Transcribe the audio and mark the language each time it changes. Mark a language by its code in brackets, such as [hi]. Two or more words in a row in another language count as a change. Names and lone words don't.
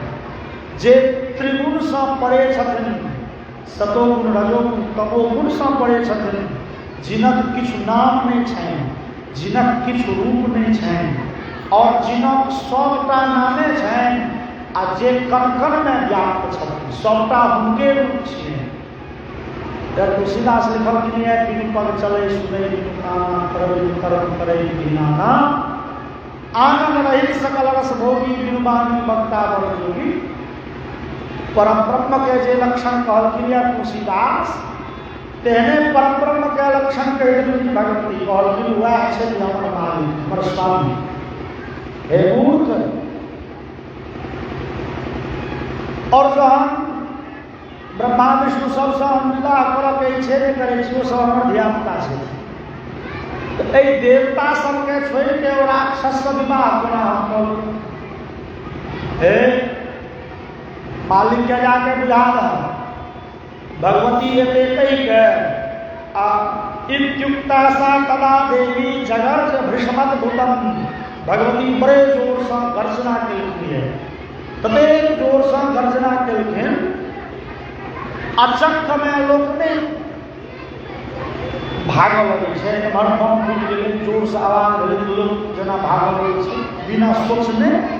[mai] जे त्रिगुण सँ परे छथिन, सतोगुण रजोगुण तमोगुण सँ परे छथिन, जिनक किछु नाम नहीं छै, जिनक किछ रूप नहीं छनि और जिनक सबटा नामे छनि आ जे कण में व्याप्त छथिन सबटा हुनके रूप छियनि। तुलसीदास लिखल कि [awa] बिनु पग चले सुने बिनु काना कर बिनु कर्म करे बिना ना आनंद रहित सकल रस भोगी बिनु बानी बक्ता बर जोगी। [mai] परम ब्रह्म के जे लक्षण कहलखिन तुलसीदास तेहने परम ब्रह्म के लक्षण कही भगवती कहलखिन वह छै हमर मालिक हमर स्वामी। हे मूर्ख, और जो हम ब्रह्मा विष्णु सबसे हम विवाह करऽ के इच्छे नहीं करै छी, सब हमर धियापुता छै, तो एहि देवता सबके छोड़ि के राक्षस से विवाह कोना हम करू? [sa] हे मालिक के जाके बुझा दह भगवती एते कहि के इत्युक्ता सा तदा देवी जगर्ज भृषमत भूतम। भगवती बड़े जोर से गर्जना केलखिन, ततेक जोर से गर्जना केलखिन अचक्क में लोक नहीं भागऽ लगे छै, एमहर बम फूटि गेलै, जोर से आवाज भेलै, लोक जेना भागऽ लगे छै बिना सोचने।